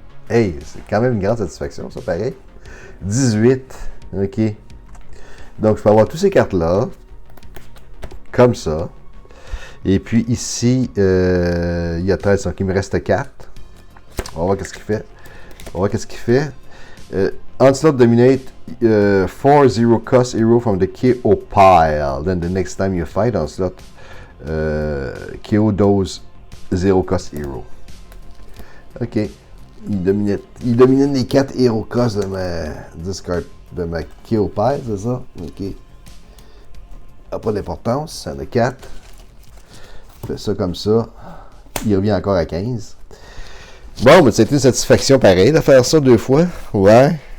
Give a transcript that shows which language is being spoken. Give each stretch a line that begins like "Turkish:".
French: Hey, c'est quand même une grande satisfaction, ça, pareil. 18. OK. Donc, je peux avoir toutes ces cartes-là. Comme ça. Et puis, ici, il y a 13. Donc, il me reste 4. On va voir qu'est-ce qu'il fait. On va voir qu'est-ce qu'il fait.
English: Onslaught dominate 4-0 cost hero from the KO pile. Then the next time you fight Onslaught, KO those 0 cost hero. OK.
French: Il dominait les 4 hero cost de ma discard, de ma KO pile, c'est ça? OK. Ça n'a pas d'importance. Ça en a 4. Fait ça comme ça. Il revient encore à 15. Bon, mais c'était une satisfaction pareille de faire ça 2 fois. Ouais.